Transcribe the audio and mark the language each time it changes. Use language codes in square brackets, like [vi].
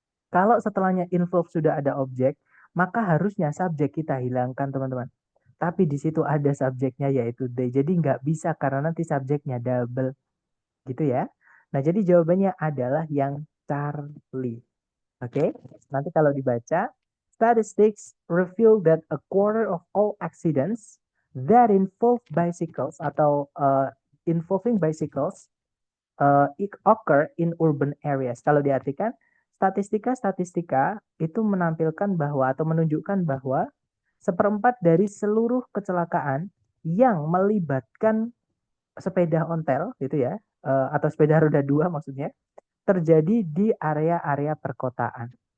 [id] Kalau setelahnya involve sudah ada objek, maka harusnya subjek kita hilangkan, teman-teman. Tapi di situ ada subjeknya yaitu they. Jadi nggak bisa karena nanti subjeknya double. Gitu ya. Nah, jadi jawabannya adalah yang Charlie. Oke, nanti kalau dibaca, [en] statistics reveal that a quarter of all accidents that involve bicycles [id] atau [en] involving bicycles occur in urban areas. [id] Kalau diartikan, statistika-statistika itu menampilkan bahwa atau menunjukkan bahwa seperempat dari seluruh kecelakaan yang melibatkan sepeda ontel gitu ya, atau sepeda roda 2 maksudnya, terjadi di area-area perkotaan.